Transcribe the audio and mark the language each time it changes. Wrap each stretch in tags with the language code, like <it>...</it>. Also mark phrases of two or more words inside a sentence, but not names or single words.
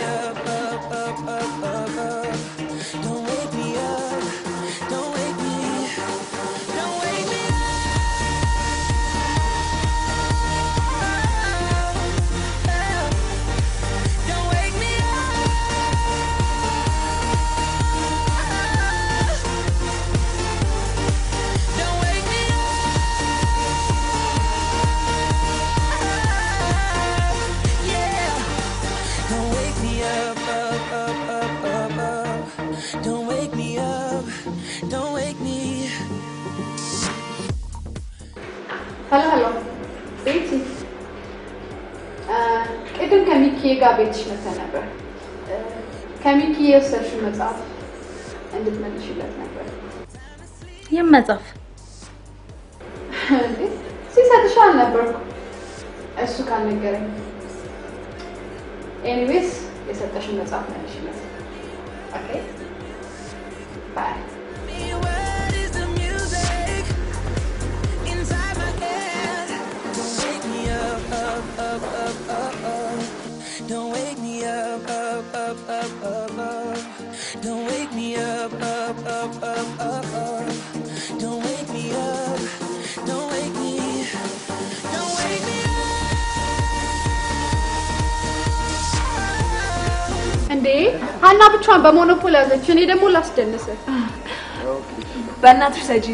<en>Don't wake me up, don't wake me, don't wake me up, don't wake me don't wake me yeah. Don't wake me up, up, up, up, up, up. Don't wake me up, don't wake me.</en> <am>ሄሎ ሄሎ ቤቲ ቅድም ከሚኪ ጋር ቤትሽ መተን ነበር። ከሚኪ የወሰድሽው መጽሐፍ እንድትመልሽለት ነበር። የመጽሐፍ እንዴ ሲሰጥሽ አልነበርኩ እሱ ካልነገረኝ። ኤኒዌይስ የሰጠሽን መጽሐፍ መልሽለት።</am> <en>okay bye። What is the music inside my head? Don't wake me up, up, up, up, up, up. Don't wake me up, up, up, up, up, up. Don't wake me up, up, up, up, up, up. Don't wake me up, don't wake me, don't wake me</en> <am>እንዴ ሀና ብቻዋን በሞኖፖል ያዘች። እኔ ደግሞ ላስደንስ። በእናትሽ ሰጂኝ።</am>